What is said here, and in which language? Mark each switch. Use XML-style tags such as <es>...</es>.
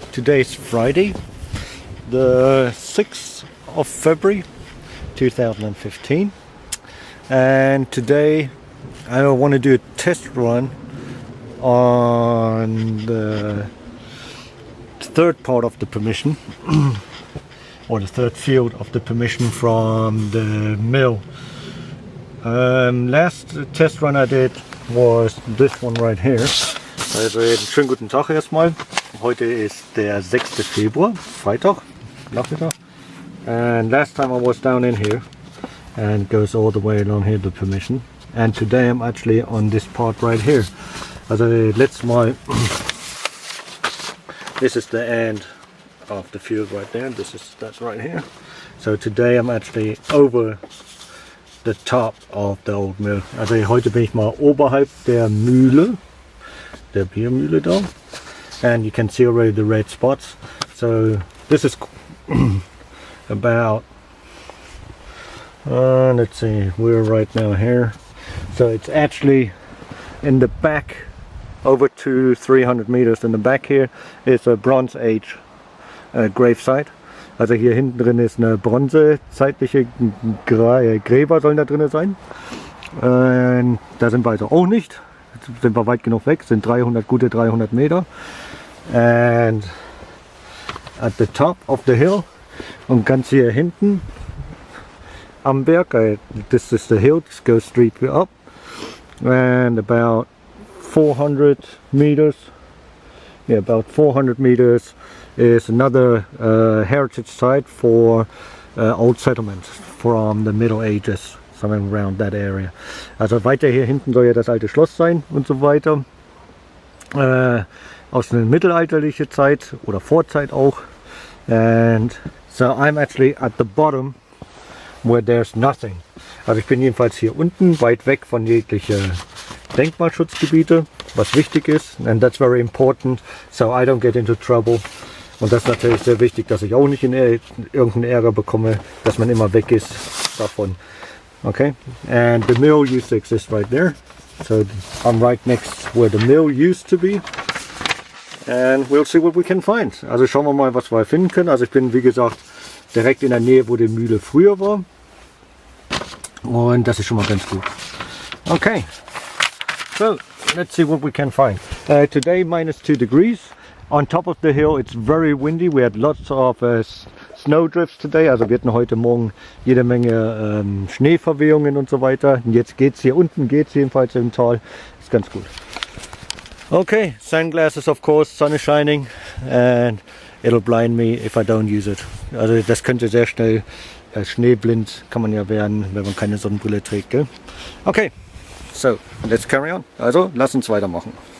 <en>Today's Friday, the 6th of February 2015, and today I want to do a test run on the third part of the permission or the third field of the permission from the mill. Last test run I did was this one right here.</en> <de>Also schönen guten Tag erstmal. Heute ist der 6. Februar, Freitag, Nachmittag.</de> <en>And last time I was down in here and it goes all the way along here, the permission. And today I'm actually on this part right here.</en> <de>Also letztes Mal,</de> <en>this is the end of the field right there. This is that right here. So today I'm actually over the top of the old mill.</en> <de>Also heute bin ich mal oberhalb der Mühle. Der Biermühle da,</de> <en>and you can see already the red spots. So this is about let's see, we're right now here, so it's actually in the back over to 300 meters in the back. Here is a Bronze Age gravesite.</en> <de>Also hier hinten drin ist eine bronzezeitliche Gräber sollen da drin sein. Da sind wir also auch nicht. Sind wir weit genug weg, sind gute 300 Meter.</de> <en>And at the top of the hill,</en> <de>und ganz hier hinten am Berg,</de> <en>this is the hill, this goes straight up, and about 400 meters, yeah, about 400 meters is another heritage site for old settlements from the Middle Ages. Something around that area.</en> <de>Also weiter hier hinten soll ja das alte Schloss sein und so weiter. Aus einer mittelalterlichen Zeit oder Vorzeit auch.</de> <en>And so I'm actually at the bottom where there's nothing.</en> <de>Also ich bin jedenfalls hier unten, weit weg von jeglichen Denkmalschutzgebiete, was wichtig ist.</de> <en>And that's very important, so I don't get into trouble.</en> <de>Und das ist natürlich sehr wichtig, dass ich auch nicht in irgendeinen Ärger bekomme, dass man immer weg ist davon.</de> <en>Okay, and the mill used to exist right there, so I'm right next where the mill used to be, and we'll see what we can find.</en> <de>Also schauen wir mal, was wir finden können. Also ich bin, wie gesagt, direkt in der Nähe, wo die Mühle früher war, und das ist schon mal ganz gut.</de> <en>Okay, so let's see what we can find. Today -2 degrees. On top of the hill it's very windy. We had lots of Snowdrifts today,</en> <de>also wir hatten heute Morgen jede Menge Schneeverwehungen und so weiter. Und jetzt geht's hier unten, geht's jedenfalls im Tal, ist ganz gut.</de> <en>Okay, sunglasses of course, sun is shining and it'll blind me if I don't use it.</en> <de>Also das könnte sehr schnell, schneeblind kann man ja werden, wenn man keine Sonnenbrille trägt, gell?</de> <en>Okay, so let's carry on.</en> <de>Also lass uns weitermachen.</de>